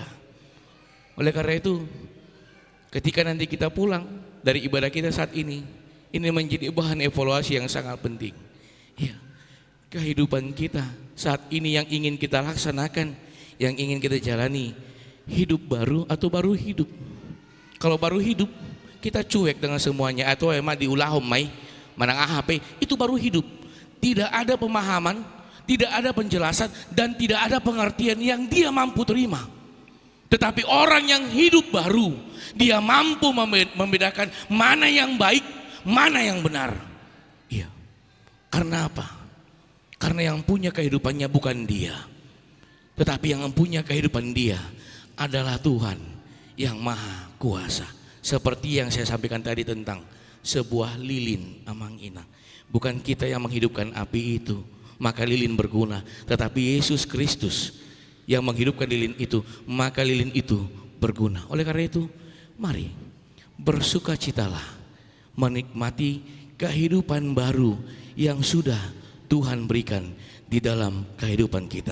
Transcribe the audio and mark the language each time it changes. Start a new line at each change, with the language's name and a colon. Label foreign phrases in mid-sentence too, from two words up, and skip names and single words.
Indonesian: Oleh karena itu, ketika nanti kita pulang dari ibadah kita saat ini menjadi bahan evaluasi yang sangat penting. Ya, kehidupan kita saat ini yang ingin kita laksanakan, yang ingin kita jalani, hidup baru atau baru hidup. Kalau baru hidup, kita cuek dengan semuanya, atau emang
Batak Toba: diulahom mai manang AHP,
Indonesian: itu baru hidup. Tidak ada pemahaman, tidak ada penjelasan, dan tidak ada pengertian yang dia mampu terima. Tetapi orang yang hidup baru, dia mampu membedakan mana yang baik, mana yang benar. Iya. Karena apa? Karena yang punya kehidupannya bukan dia, tetapi yang mempunyai kehidupan dia adalah Tuhan yang Maha Kuasa. Seperti yang saya sampaikan tadi tentang sebuah lilin
Batak Toba: amang ina.
Indonesian: Bukan kita yang menghidupkan api itu, maka lilin berguna, tetapi Yesus Kristus yang menghidupkan lilin itu, maka lilin itu berguna. Oleh karena itu, mari bersukacitalah menikmati kehidupan baru yang sudah Tuhan berikan di dalam kehidupan kita.